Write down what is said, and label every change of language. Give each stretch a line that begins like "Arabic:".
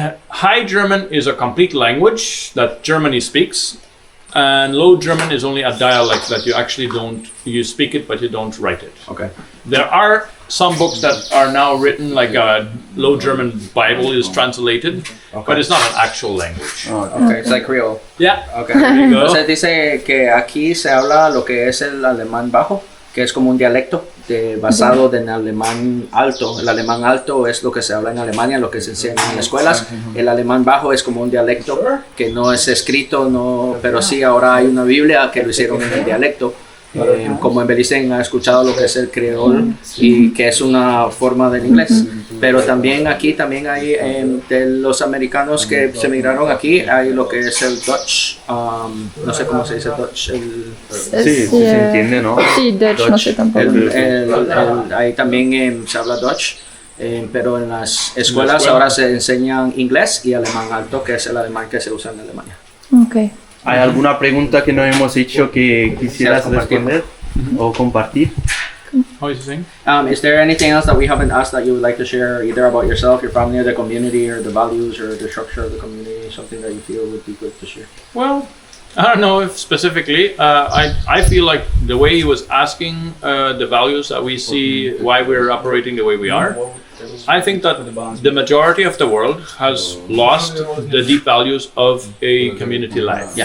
English: High German is a complete language that Germany speaks, and Low German is only a dialect that you speak it but you don't write it. Okay. There are some books that are now written, like a Low German Bible is translated, but it's not an actual language. Okay, it's like Creole. Yeah, Okay. there you go.
Spanish: Entonces dice que aquí se habla lo que es el alemán bajo, que es como un dialecto basado en alemán alto. El alemán alto es lo que se habla en Alemania, lo que se enseña en escuelas. El alemán bajo es como un dialecto que no es escrito, pero sí ahora hay una Biblia que lo hicieron en el dialecto. Como en Belice ha escuchado lo que es el creol y que es una forma del inglés, pero también aquí hay de los americanos que se migraron aquí hay lo que es el Dutch, no sé cómo se dice Dutch, Sí, se entiende, ¿no? Sí, Dutch, no sé tampoco. ahí también se habla Dutch, pero en las escuelas ahora se enseñan inglés y alemán alto, que es el alemán que se usa en Alemania. Okay. ¿Hay alguna pregunta que no hemos hecho que quisieras compartir? responder o compartir?
English: How is it saying? Is there anything else that we haven't asked that you would like to share, either about yourself, your family, or the community, or the values, or the structure of the community, something that you feel would be good to share? Well, I don't know if specifically. I feel like the way he was asking the values that we see, why we're operating the way we are, I think that the majority of the world has lost the deep values of a community life.